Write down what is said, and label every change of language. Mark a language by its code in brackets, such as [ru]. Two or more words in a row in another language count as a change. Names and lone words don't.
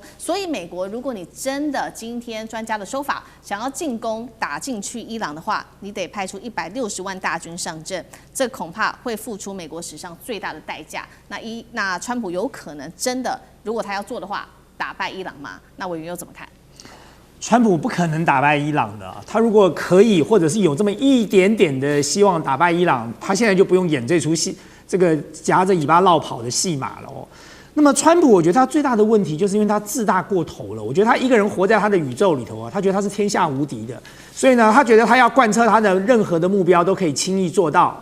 [zh] 所以美國，如果你真的今天專家的說法想要進攻打進去伊朗的話，你得派出160萬大軍上陣，這恐怕會付出美國史上最大的代價。那川普有可能真的，如果他要做的话，打敗伊朗吗？那委員又怎麼看？川普不可能打敗伊朗的，他如果可以，或者是有這麼一點點的希望打敗伊朗，他現在就不用演這出戲，這個夾着尾巴落跑的戲碼了哦。那麼川普，我覺得他最大的問題就是因為他自大過頭了。我覺得他一個人活在他的宇宙裡頭啊，他覺得他是天下無敵的，所以呢，他覺得他要貫徹他的任何的目標都可以輕易做到。